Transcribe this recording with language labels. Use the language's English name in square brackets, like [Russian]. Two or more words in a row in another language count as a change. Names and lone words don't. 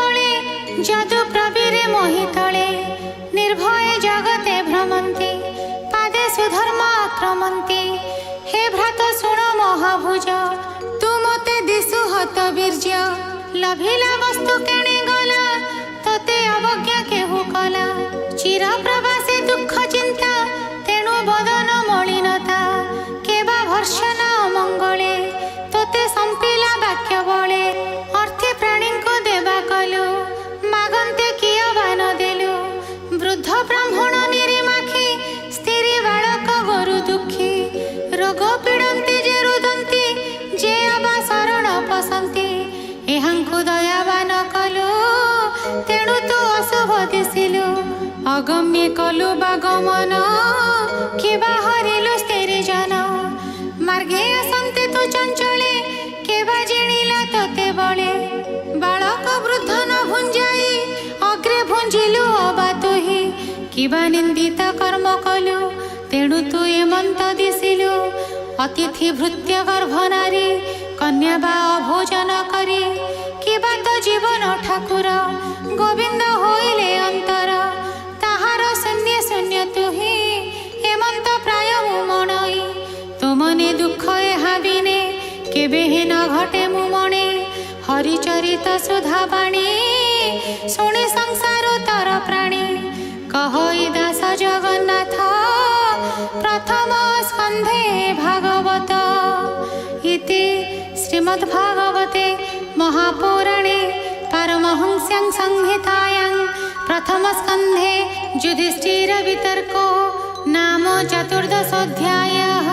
[Odia] ବଳେ ଯଦୁ ପ୍ରବୀରେ ମୋହିତଳେ ନିର୍ଭୟ ଜଗତେ ଭ୍ରମନ୍ତି ପାଦେ ସୁଧର୍ମ ଆକ୍ରମନ୍ତି। ହେ ଭ୍ରାତ ଶୁଣ ମହାଭୁଜ ତୁ ମତେ ଦିଶୁ ହତ ବୀର୍ଯ୍ୟ ଲଭିଲା ବସ୍ତୁ କେଣେ ଗଲା ତତେ ଅବଜ୍ଞା କେହୁ କଲା ଚିର ପ୍ରବାସୀ ଦୁଖ ଚିନ୍ତା ତେଣୁ ବଦନ ମଳିନତା କେବା ଭର୍ଷଣ ମଙ୍ଗଳେ ତୋତେ ସମ୍ପିଲା ବାକ୍ୟ ବଳେ ଅର୍ଥୀ ପ୍ରାଣୀ କୋ ଦେବା କଲୁ ମାଗନ୍ତେ କିୟ ବାନ ଦେଲୁ ବୃଦ୍ଧ ବ୍ରାହ୍ମଣ ନିରୀମାଖୀ ସ୍ତ୍ରୀ ବାଳକ ଗୋରୁ ଦୁଖୀ ରୋଗ ପୀଡ଼ନ୍ତି ଯେ ରୁଦନ୍ତି ଯେ ଅବା ଶରଣ ପସନ୍ତି ଏହାଙ୍କୁ ଦୟାବାନ କଲୁ ତେଣୁ ତୁ ଅଶୁଭ ଦିଶିଲୁ ଅଗମ୍ୟ କଲୁ ବାଗମନ କେବା ହରିଲୁ ସ୍ତ୍ରୀ ଜନ ମାର୍ଗେ ଅସନ୍ତେ ତୁ ଚଞ୍ଚଳେ କେବା ଜିଣିଲା ତୋତେ ବଳେ ବାଳକ ବୃଦ୍ଧ ନ ଭୁଞ୍ଜାଇ ଅଗ୍ରେ ଭୁଞ୍ଜିଲୁ ଅବା ତୁହି କିବା ନିନ୍ଦିତ କର୍ମ କଲୁ ତେଣୁ ତୁ ଏମନ୍ତ ଦିଶିଲୁ ଅତିଥି ଭୃତ୍ୟ ଗର୍ଭ ନାରୀ କନ୍ୟା ବା ଅଭୋଜନ କରି କିବା ତ ଜୀବନ ଠାକୁର ଗୋବିନ୍ଦ ହୋଇଲେ ଅନ୍ତର ତାହାର ଶୂନ୍ୟ ଶୂନ୍ୟ ତୁହି ହେମନ୍ତ ପ୍ରାୟ ମୁଁ ମଣଇ ତୁମନେ ଦୁଃଖ ଏହା ବିନେ କେବେ ହିଁ ନ ଘଟେ ମୁଁ ମଣେ ହରିଚରିତ ସୁଧା ବାଣୀ ଶୁଣି ସଂସାର ତର ପ୍ରାଣୀ କହଇ ଦାସ ଜଗନ୍ନାଥ ପ୍ରଥମ ସ୍କନ୍ଧେ ଭାଗବତ [Sanskrit] इति श्रीमद्भागवते महापुराणे परमहंस्यां संहितायां प्रथमस्कन्धे युधिष्ठिरवितर्को नाम चतुर्दशोऽध्यायः।